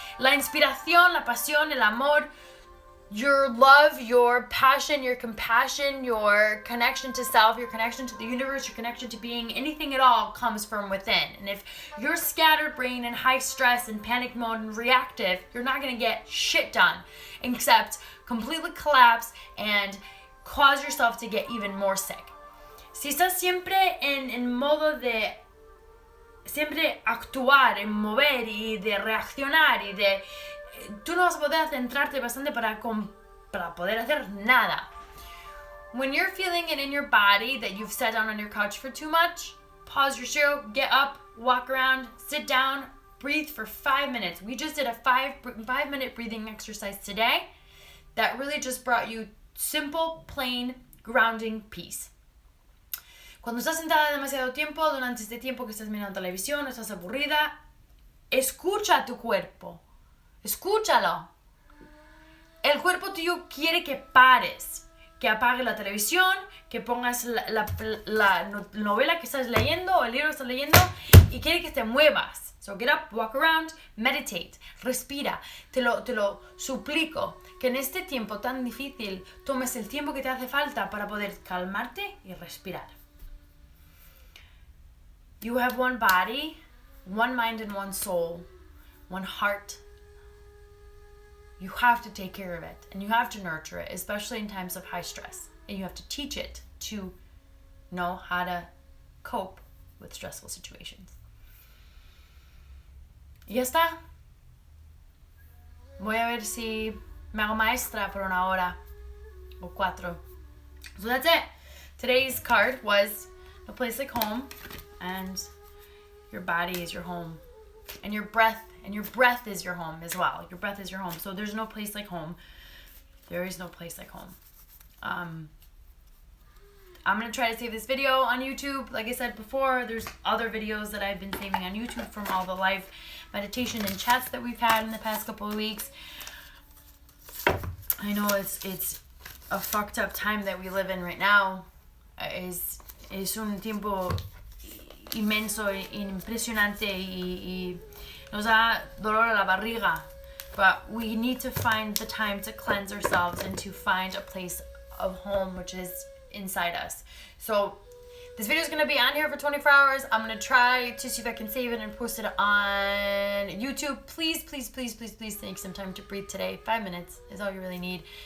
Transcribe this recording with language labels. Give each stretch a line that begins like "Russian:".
English: La inspiración, la pasión, el amor, your love, your passion, your compassion, your connection to self, your connection to the universe, your connection to being, anything at all comes from within. And if you're scattered brain and high stress and panic mode and reactive, you're not going to get shit done except completely collapse and cause yourself to get even more sick.
Spanish: Si estás siempre en modo de siempre actuar, en mover y de reaccionar y de... Tú no vas a poder centrarte bastante para poder hacer nada.
English: When you're feeling it in your body that you've sat down on your couch for too much, pause your show, get up, walk around, sit down, breathe for 5 minutes. We just did a 5-minute breathing exercise today that really just brought you simple, plain, grounding peace.
Spanish: Cuando estás sentada demasiado tiempo, durante este tiempo que estás mirando televisión, estás aburrida, escucha a tu cuerpo. Escúchalo. el cuerpo tuyo quiere que pares, que apagues la televisión, que pongas la novela que estás leyendo o el libro que estás leyendo y quiere que te muevas. So get up, walk around, meditate, respira. Te lo suplico que en este tiempo tan difícil tomes el tiempo que te hace falta para poder calmarte y respirar.
English: You have one body, one mind and one soul, one heart. You have to take care of it and you have to nurture it, especially in times of high stress. And you have to teach it to know how to cope with stressful situations.
Spanish: Y ya está. Voy a ver si me hago maestra por una hora o 4.
English: So that's it. Today's card was no place like home, and your body is your home, and your breath is your home as well. Your breath is your home. So there's no place like home. There is no place like home. I'm going to try to save this video on YouTube. Like I said before, there's other videos that I've been saving on YouTube from all the live meditation and chats that we've had in the past couple of weeks. I know it's a fucked up time that we live in right now.
Spanish: Es un tiempo inmenso, impresionante y nos da dolor a la barriga.
English: But we need to find the time to cleanse ourselves and to find a place of home, which is inside us. So this video is going to be on here for 24 hours. I'm going to try to see if I can save it and post it on YouTube. Please, please, please, please, please take some time to breathe today. 5 minutes is all you really need.